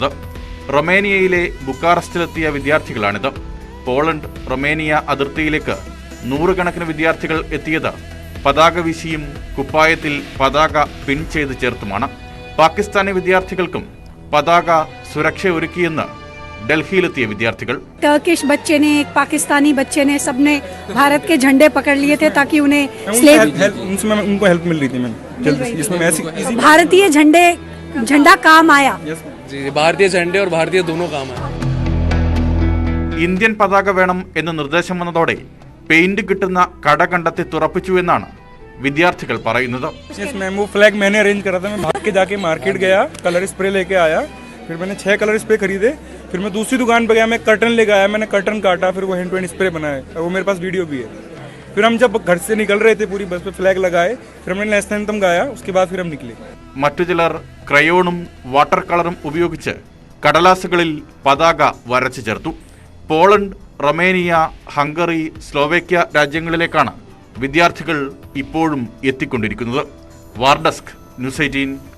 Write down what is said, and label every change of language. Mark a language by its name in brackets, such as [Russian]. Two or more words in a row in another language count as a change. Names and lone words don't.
[Malayalam] റൊമേനിയയിലെ ബുക്കാറസ്റ്റിലെത്തിയ വിദ്യാർത്ഥികളാണിത്. പോളണ്ട് റൊമേനിയ അതിർത്തിയിലേക്ക് 100 കണക്കിന് വിദ്യാർത്ഥികൾ എത്തിയത് പതാക വീശിയും കുപ്പായത്തിൽ പതാക പിൻ ചെയ്ത് ചേർത്തുമാണ്. പാകിസ്ഥാനി വിദ്യാർത്ഥികൾക്കും പതാക സുരക്ഷ ഒരുക്കിയെന്ന് ഡൽഹിയിലെത്തിയ വിദ്യാർത്ഥികൾ. [Hindi] टर्किश बच्चे ने, एक पाकिस्तानी बच्चे ने, सबने भारत के झंडे पकड़ लिए थे ताकि उन्हें उनको हेल्प मिल रही थी। मैं भारतीय झंडा काम आया। भारतीय झंडे और भारतीय दोनों काम आया. [Malayalam] ഇന്ത്യൻ പതാക വേണം എന്ന നിർദ്ദേശം വന്നതോടെ പെയിന്റ് കിട്ടുന്ന കട കണ്ടെത്തി തുറപ്പിച്ചു എന്നാണ് വിദ്യാർത്ഥികൾ പറയുന്നത്. [Hindi] वो फ्लैग मैंने अरेंज करा था. मैं भाग के जाके मार्केट गया, [English] color spray [Hindi] लेके आया. फिर मैंने 6 [English] color spray [Hindi] खरीदे. फिर मैं दूसरी दुकान पे गया, मैं कर्टन लेके आया. मैंने कर्टन काटा, फिर वो [English] hand to hand spray [Hindi] बनाया. वो मेरे पास वीडियो भी है. फिर हम जब घर से निकल रहे थे पूरी बस पे फ्लैग लगाए. फिर हमने [English] national anthem [Hindi] गाया. उसके बाद फिर हम निकले. [Malayalam] മറ്റു ചിലർ ക്രയോണും [English] water colour [Malayalam] ഉപയോഗിച്ച് കടലാസുകളിൽ പതാക വരച്ചു ചേർത്തു. പോളണ്ട്, റൊമേനിയ, ഹംഗറി, സ്ലോവേക്യ രാജ്യങ്ങളിലേക്കാണ് വിദ്യാർത്ഥികൾ ഇപ്പോഴും എത്തിക്കൊണ്ടിരിക്കുന്നത്. വാർഡെസ്ക്, ന്യൂസ് 18.